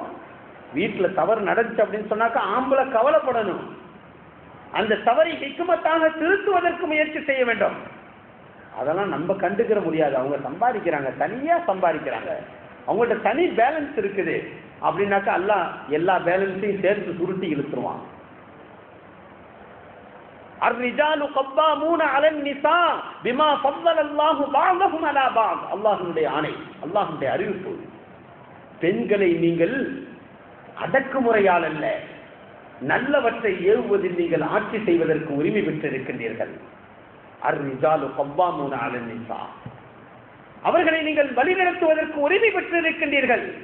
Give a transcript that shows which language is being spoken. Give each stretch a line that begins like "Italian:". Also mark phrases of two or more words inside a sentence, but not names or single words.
Tamil: வீட்டில் தவறு நடந்துச்சு அப்படின்னு சொன்னாக்கா ஆம்பளை கவலைப்படணும், அந்த தவறை ஹிக்மத்தாக திருத்துவதற்கு முயற்சி செய்ய வேண்டும். அதெல்லாம் நம்ம கண்டுக்கிற முடியாது. அவங்க சம்பாதிக்கிறாங்க, தனியா சம்பாதிக்கிறாங்க, அவங்கள்ட்ட தனி பேலன்ஸ் இருக்குது அப்படின்னாக்கா அல்லாஹ் எல்லா பேலன்ஸையும் சேர்த்து சுருட்டி இழுத்துருவான்.
Arabic: الرجال قوامون على النساء بما فضل الله بعضهم على بعض.
Tamil: அல்லாஹ்வுடைய ஆணை, அல்லாஹ்வுடைய அறிவிப்பு. பெண்களை நீங்கள் அடக்குமுறையால் அல்ல, நல்லவற்றை ஏவுவதில் நீங்கள் ஆட்சி செய்வதற்கு உரிமை பெற்றிருக்கின்றீர்கள்.
Arabic: الرجال قوامون على النساء,
Tamil: அவர்களை நீங்கள் வழிநடத்துவதற்கு உரிமை பெற்றிருக்கின்றீர்கள்.